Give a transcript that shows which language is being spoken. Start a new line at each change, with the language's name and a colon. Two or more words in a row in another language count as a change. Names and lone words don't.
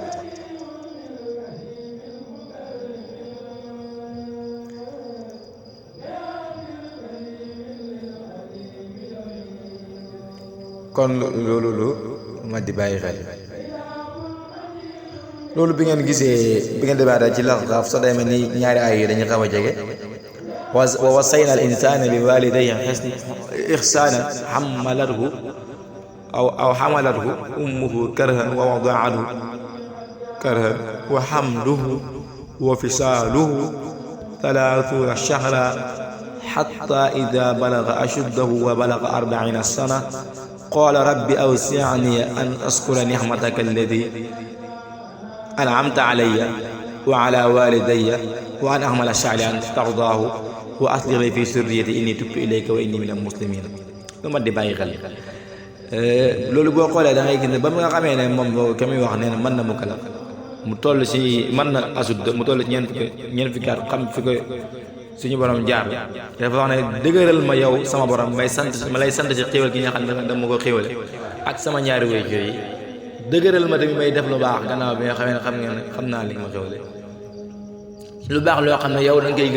Wolof: kon loolu lu ma di bàyyi xel loolu bi ngeen gisee bi ngeen débaatee ci Lahqaaf soo demee ni ñaari ay yi dañuy xaw a jege
Arabic: ووصينا الإنسان بوالديه إحسانا حملته أمه كرها ووضعته كرها وحمله وفصاله 30 شهرا حتى إذا بلغ أشده و بلغ 40 سنة قال رب أوزعني أن أشكر نعمتك التي أنعمت علي وعلى والدي وأن أعمل صالحا ترضاه وأصلح لي في ذريتي إني تبت إليك وإني من المسلمين
Wolof: lu ma di bàyyi xel loolu boo xoolee da ngay gis ne ba nga xamee ne moom ka muy wax nee na mën na mu kala mu toll si mën na asud mu toll si ñeent fukki at xam fi ko suñu borom jaar dafa wax ne dëgëral ma yow sama borom ma lay sant ci xéwal gi nga xam ne dama ko xéwale ak sama ñaari waajur yi dëgëral ma tamit may def lu baax gannaaw bi nga xamee ne xam naa li ma xéwale lu baax loo xam ne yow da nga koy